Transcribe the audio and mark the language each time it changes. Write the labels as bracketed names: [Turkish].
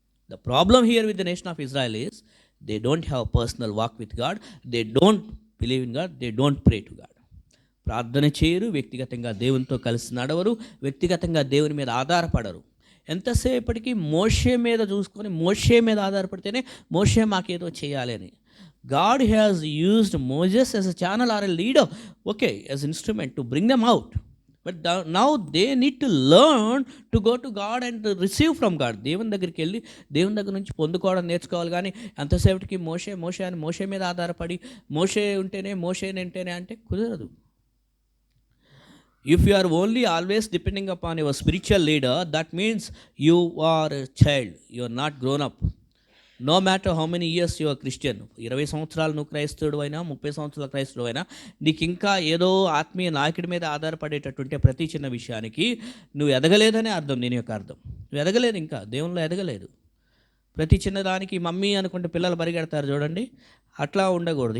[English] The problem here with the nation of Israel is they don't have personal walk with God. They don't believe in God. They don't pray to God. [Telugu] ప్రార్థన చేయరు, వ్యక్తిగతంగా దేవునితో కలిసి నడవరు, వ్యక్తిగతంగా దేవుని మీద ఆధారపడరు. ఎంతసేపటికి మోషే మీద చూసుకొని, మోషే మీద ఆధారపడితేనే మోషే మాకేదో చేయాలి అని. [English] God has used Moses as a channel or a leader, okay, as an instrument to bring them out. But now they need to learn to go to God and receive from God. [Telugu] దేవుని దగ్గరికి వెళ్ళి దేవుని దగ్గర నుంచి పొందుకోవడం నేర్చుకోవాలి. కానీ ఎంతసేపటికి మోషే మోషే అని మోషే మీద ఆధారపడి మోషే ఉంటేనే అంటే కుదరదు. [English] If you are only always depending upon your spiritual leader, that means you are a child, you are not grown up. No matter how many years your Christian, [Telugu] 20 సంవత్సరాలు నువ్వు క్రైస్తవుడు అయినా, 30 సంవత్సరాల క్రైస్తవుడు అయినా, నీకు ఇంకా ఏదో ఆత్మీయ నాయకుడి మీద ఆధారపడేటటువంటి ప్రతి చిన్న విషయానికి నువ్వు ఎదగలేదనే అర్థం. దీని యొక్క అర్థం నువ్వు ఎదగలేదు, ఇంకా దేవునిలో ఎదగలేదు. ప్రతి చిన్నదానికి మమ్మీ అనుకుంటే పిల్లలు పరిగెడతారు చూడండి, అట్లా ఉండకూడదు.